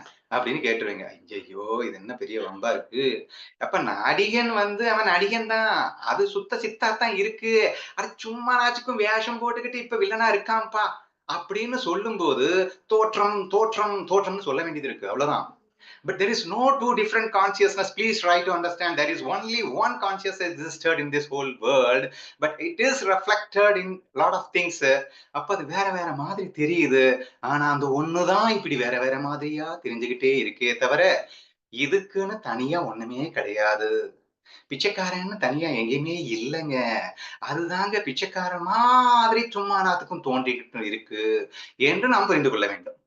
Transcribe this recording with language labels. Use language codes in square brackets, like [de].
[ta] அப்படின்னு கேட்டுருவீங்க. ஐயய்யோ! இது என்ன பெரிய வம்பா இருக்கு. அப்ப நடிகன் வந்து அவன் நடிகன் தான். அது சுத்த சித்தா தான் இருக்கு. அட சும்மா நாச்சுக்கும் வேஷம் போட்டுக்கிட்டு இப்ப வில்லனா இருக்கான்ப்பா. அப்படின்னு சொல்லும்போது தோற்றம், தோற்றம், தோற்றம்னு சொல்ல வேண்டியது இருக்கு. அவ்வளவுதான். [en] But there is no two different consciousness. Please try to understand there is only one consciousness existed in this whole world, but it is reflected in lot of things. [ta] அப்ப அது வேற வேற மாதிரி தெரியுது. ஆனா அந்த ஒண்ணுதான் இப்படி வேற வேற மாதிரியா தெரிஞ்சுகிட்டே இருக்கே தவிர, இதுக்குன்னு தனியா ஒண்ணுமே கிடையாது. பிச்சைக்காரன்னு தனியா எங்கேயுமே இல்லங்க. அதுதாங்க பிச்சைக்காரன் மாதிரி சும்மா நாத்துக்கும் தோன்றிக்கிட்டு இருக்கு என்று நாம் புரிந்து கொள்ள வேண்டும்.